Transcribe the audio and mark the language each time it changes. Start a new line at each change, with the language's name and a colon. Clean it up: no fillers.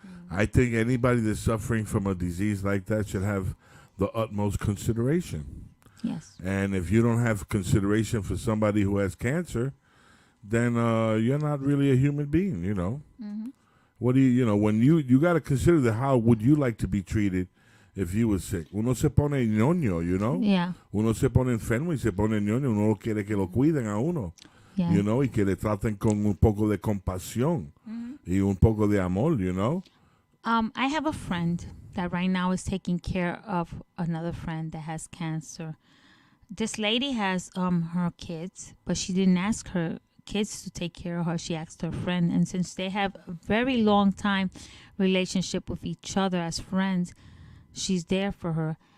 English: I think anybody that's suffering from a disease like that should have the utmost consideration. Yes. And if you don't have consideration for somebody who has cancer, then you're not really a human being, Mm-hmm. What do when you got to consider how would you like to be treated if you were sick?
Spanish: Uno se pone ñoño,
English: Yeah.
Spanish: Uno se pone enfermo y se pone ñoño. Uno quiere que lo cuiden a uno,
English: yeah.
Spanish: Y que le traten con un poco de compasión y un poco de amor,
English: I have a friend that right now is taking care of another friend that has cancer. This lady has her kids, but she didn't ask her kids to take care of her. She asked her friend. And since they have a very long time relationship with each other as friends, she's there for her.